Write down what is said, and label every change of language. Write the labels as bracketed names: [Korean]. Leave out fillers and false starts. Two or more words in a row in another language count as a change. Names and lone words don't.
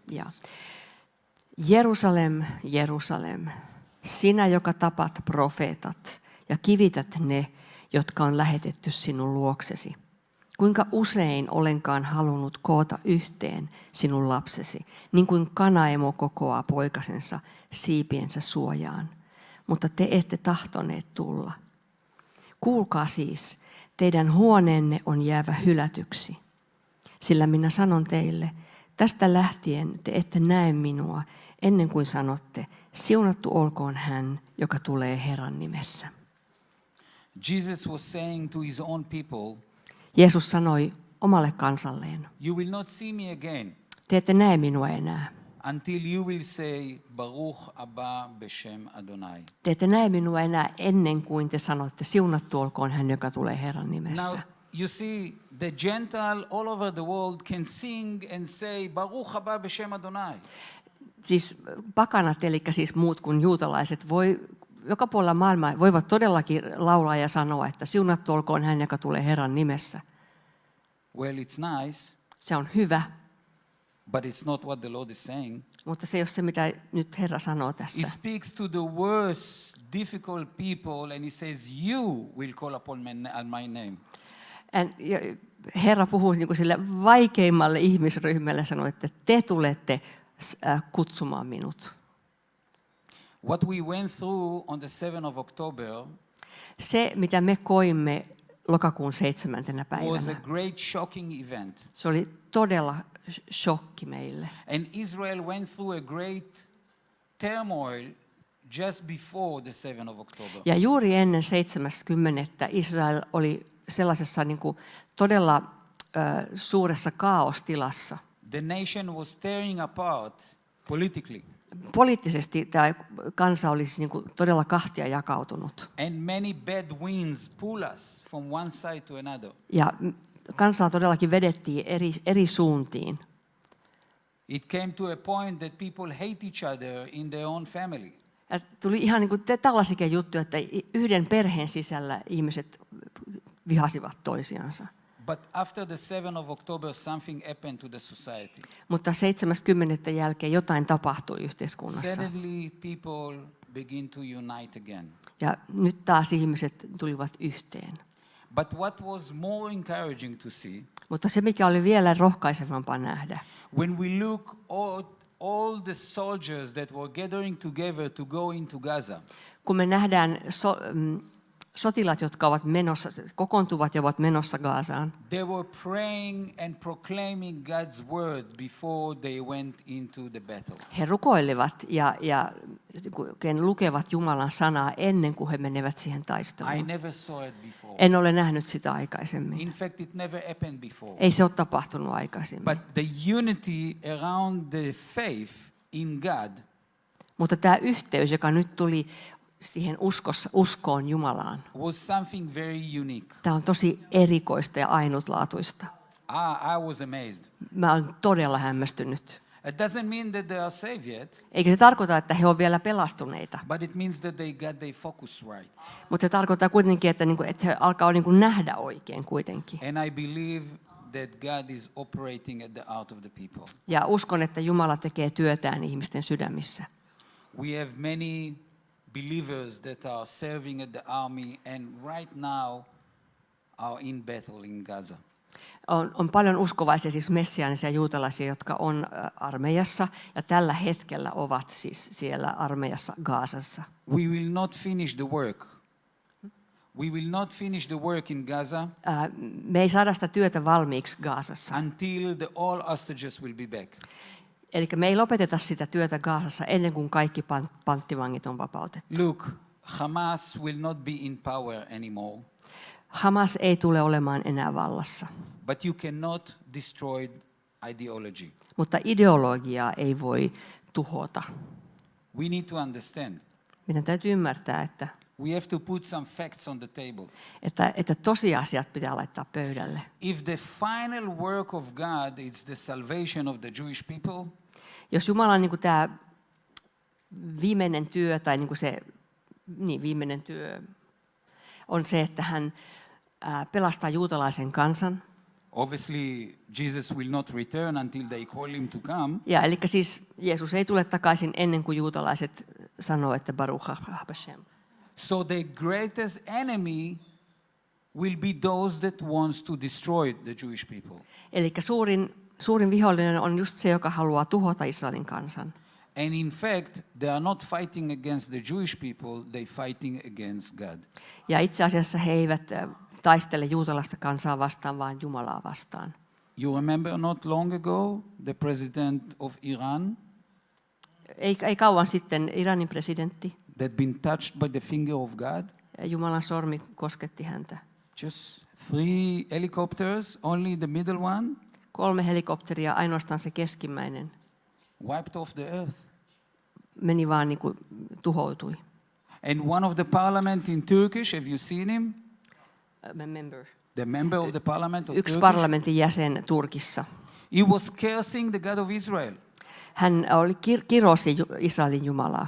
[Finnish] Ja. [English] Please. [Finnish] Jerusalem, Jerusalem, sinä, joka tapat profeetat ja kivität ne, jotka on lähetetty sinun luoksesi. Kuinka usein olenkaan halunnut koota yhteen sinun lapsesi, niin kuin kanaemo kokoaa poikasensa siipiensä suojaan. Mutta te ette tahtoneet tulla. Kuulkaa siis, teidän huoneenne on jäävä hylätyksi. Sillä minä sanon teille, tästä lähtien te ette näe minua ennen kuin sanotte, siunattu olkoon hän, joka tulee Herran nimessä. [English] Jesus was saying to his own people, [Finnish] Jeesus sanoi omalle kansalleen, [English] you will not see me again [Finnish] te ette näe minua enää. [English] until you will say, [Hebrew] Baruch Abba Beshem Adonai. [Finnish] Te ette näe minua enää ennen kuin te sanotte, siunattu olkoon hän, joka tulee Herran [English] Now, [Finnish] nimessä. [English] you see, the Gentile all over the world can sing and say, [Hebrew] Baruch Abba Beshem Adonai. [Finnish] Siis pakanat, eli siis muut kuin juutalaiset, joka puolella maailmaa voivat todellakin laulaa ja sanoa, että siunattu olkoon hän, joka tulee Herran nimessä. [English] Well, it's nice, [Finnish] Se on hyvä, [English] but it's not what the Lord is saying. [Finnish] mutta se ei ole se, mitä nyt Herra sanoo [English] He [Finnish] tässä. [English] speaks to the worst, difficult people, and he says, you will call upon my name. [Finnish] Herra puhuu niin kuin sille vaikeimmalle ihmisryhmälle, sanoo, että te tulette kutsumaan minut. [English] What we went through on the 7th of October [Finnish] Se, mitä me koimme lokakuun 7. [English] was a [Finnish] päivänä, [English] great shocking event. [Finnish] se oli todella shokki meille. [English] And Israel went through a great turmoil just before the 7th of October. [Finnish] Ja juuri ennen 7.10. Israel oli sellaisessa niin kuin todella suuressa kaostilassa. [English] The nation was tearing apart politically. [Finnish] Poliittisesti tämä kansa olisi niin kuin todella kahtia jakautunut. [English] And many bad winds pull us from one side to another. [Finnish] Ja kansaa todellakin vedettiin eri suuntiin. [English] It came to a point that people hate each other in their own family. [Finnish] Ja tuli ihan niin kuin tällaisikin juttuja, että yhden perheen sisällä ihmiset vihasivat toisiansa. [English] But after the 7th of October, something happened to the society. [Finnish] Mutta 7.10. jälkeen jotain tapahtui yhteiskunnassa. [English] Suddenly, people begin to unite again. [Finnish] Ja nyt taas ihmiset tulivat yhteen. [English] But what was more encouraging to see, [Finnish] Mutta se, mikä oli vielä rohkaisevampaa nähdä, [English] when we look at all the soldiers that were gathering together to go into Gaza, [Finnish] kun me nähdään sotilaat, jotka ovat menossa, kokoontuvat ja ovat menossa Gazaan, [English] they were praying and proclaiming God's word before they went into the battle. [Finnish] he rukoilevat ja lukevat Jumalan sanaa ennen kuin he menevät siihen [English] I [Finnish] taisteluun. [English] never saw it before. [Finnish] En ole nähnyt sitä aikaisemmin. [English] In fact, it never happened before. [Finnish] Ei se ole tapahtunut aikaisemmin. [English] But the unity around the faith in God [Finnish] Mutta tämä yhteys, joka nyt tuli siihen uskoon Jumalaan, [English] was something very unique. [Finnish] tämä on tosi erikoista ja ainutlaatuista. [English] I was amazed. [Finnish] Mä olen todella hämmästynyt. [English] It doesn't mean that they are saved yet, [Finnish] Eikä se tarkoita, että he ovat vielä pelastuneita, [English] but it means that they got their focus right. [Finnish] mutta se tarkoittaa kuitenkin, että he alkaa nähdä oikein kuitenkin. [English] And I believe that God is operating at the heart of the people. [Finnish] Ja uskon, että Jumala tekee työtään ihmisten sydämissä. [English] We have many believers that are serving at the army and right now are in battle in Gaza. [Finnish] On paljon uskovaisia, siis messiaanisia juutalaisia, jotka on armeijassa ja tällä hetkellä ovat siis siellä armeijassa Gazassa. [English] We will not finish the work. We will not finish the work in Gaza [Finnish] Me ei saada sitä työtä valmiiksi Gazassa. [English] until all hostages will be back. [Finnish] Eli me ei lopeteta sitä työtä Gazassa ennen kuin kaikki panttivangit on vapautettu. [English] Look, Hamas will not be in power anymore, [Finnish] Hamas ei tule olemaan enää vallassa, [English] but you cannot destroy ideology. [Finnish] mutta ideologiaa ei voi tuhota. [English] We need to understand. [Finnish] Meidän täytyy ymmärtää, että [English] We have to put some facts on the table. [Finnish] että tosiasiat pitää laittaa pöydälle. [English] If the final work of God is the salvation of the Jewish people, [Finnish] Jos Jumalan niin kuin tämä viimeinen työ tai niin kuin viimeinen työ on se, että hän pelastaa juutalaisen kansan. [English] obviously Jesus will not return until they call him to come. [Finnish] Ja eli siis Jeesus ei tule takaisin ennen kuin juutalaiset sanoo, että [Hebrew] Baruch Hashem. [English] So the greatest enemy will be those that wants to destroy the Jewish people. [Finnish] Eli suurin vihollinen on just se, joka haluaa tuhota Israelin kansan. [English] And in fact, they are not fighting against the Jewish people, they fighting against God. [Finnish] Ja itse asiassa he eivät taistele juutalaista kansaa vastaan, vaan Jumalaa vastaan. [English] You remember not long ago, the president of Iran [Finnish] Ei kauan sitten Iranin presidentti, [English] that been touched by the finger of God? [Finnish] Jumalan sormi kosketti häntä. [English] Just 3 helicopters, only the middle one, [Finnish] 3 helikopteria, ainoastaan se keskimmäinen, [English] wiped off the earth. [Finnish] meni vaan niin kuin tuhoutui. [English] And one of the parliament in Turkish, have you seen him? Member. The member of the parliament of [Finnish] Yksi [English] Turkish? [Finnish] parlamentin jäsen Turkissa. [English] He was cursing the God of Israel. [Finnish] Hän kirosi Israelin Jumalaa.